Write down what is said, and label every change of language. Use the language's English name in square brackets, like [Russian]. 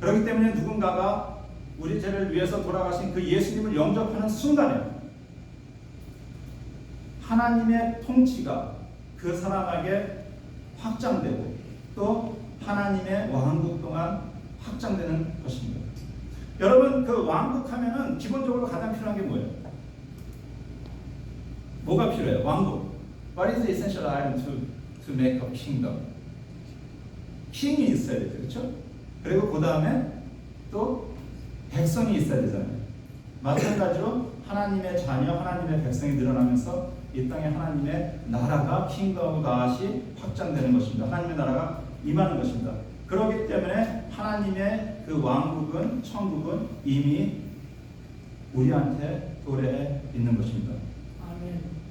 [Korean] 그렇기 때문에 누군가가 우리 죄를 위해서 돌아가신 그 예수님을 영접하는 순간에 하나님의 통치가 그 사람에게 확장되고 또 하나님의 왕국 동안 확장되는 것입니다. 여러분, 그 왕국 하면은 기본적으로 가장 필요한 게 뭐예요? 뭐가 필요해요? 왕국. [English] What is the essential item to make a kingdom? [Korean] 킹이 있어야 되죠, 그렇죠? 그리고 그 다음에 또 백성이 있어야 되잖아요. 마찬가지로 하나님의 자녀, 하나님의 백성이 늘어나면서 이 땅에 하나님의 나라가 킹덤 갓이 확장되는 것입니다. 하나님의 나라가 임하는 것입니다. 그렇기 때문에 하나님의 그 왕국은, 천국은 이미 우리한테 도래해 있는 것입니다. 아멘.